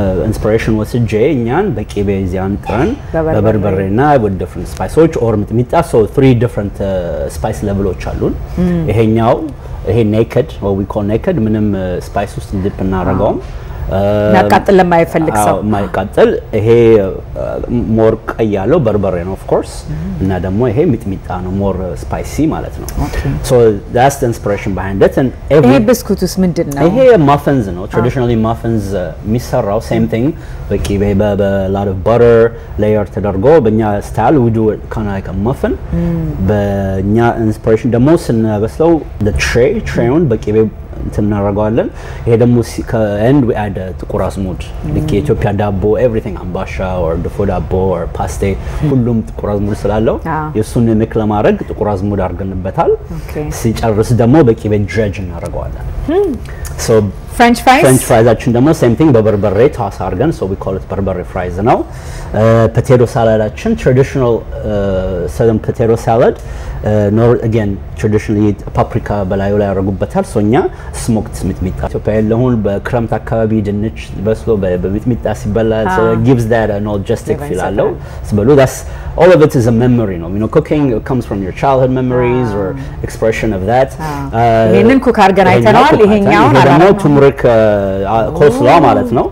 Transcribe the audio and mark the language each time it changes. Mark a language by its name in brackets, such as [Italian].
[Amharic] inspiration ወስጄ እኛን በቂቤ ዚያን ጥረን በበርበሬና [English] with different spices [Amharic] or ሚጥሚጣ [English] so 3 different spice levels [Amharic] አሉን ይሄኛው ይሄ naked [English] what we call naked [Amharic] ምንም spice ውስጥ dip እናደርገው ማቃጠል ለማይፈልግ ሰው ማይቃጠል ይሄ ሞር ቀያለው በርበሬ ነው of course እና ደግሞ ይሄ ሚጥሚጣ ነው ሞር spicy ማለት ነው [English] so that's the inspiration behind it and [Amharic] ይሄ ብስኩትስ ምንድነው [English] ይሄ muffins ነው traditionally muffins የሚሰራው same thing በቂቤ lot of butter layer [Amharic] ተደርጎ በእኛ [English] style we do it kind of like a muffin [Amharic] በእኛ inspiration ደግሞ ስንበስለው the tray-ውን በቂቤ እንተናረጋለን ይሄ ደግሞ [English] and we add [Amharic] ጥቁር አዝሙድ ለኢትዮጵያ ዳቦ everything አምባሻ or ድፎ ዳቦ or paste ሁሉም ጥቁር አዝሙድ ስላለው የሱን ንክ ለማድረግ ጥቁር አዝሙድ አድርገንበታል ሲጨርስ ደግሞ በቂቤ dredge እናረጋለን so [English] French fries [Amharic] አችን ደግሞ same thing በበርበሬ ታሳ አድርገን so we call it በርበሬ fries ነው potato salad አችን traditional southern potato salad again traditionally paprika በላዩ ላይ ያደርጉበታል so እኛ smoked ሚጥሚጣ ኢትዮጵያ ያለውን በክረምት አካባቢ ድንች በስሎ በሚጥሚጣ ሲበላ [English] so it gives that an nostalgic feel [Amharic] አለው ስበሉ [English] that's all of it is a memory no you know cooking comes from your childhood memories or expression of that [Amharic] ይሄንን ኩክ አድርገን አይተናል ይሄኛው ደግሞ ቱምሬ turmeric coleslaw ማለት ነው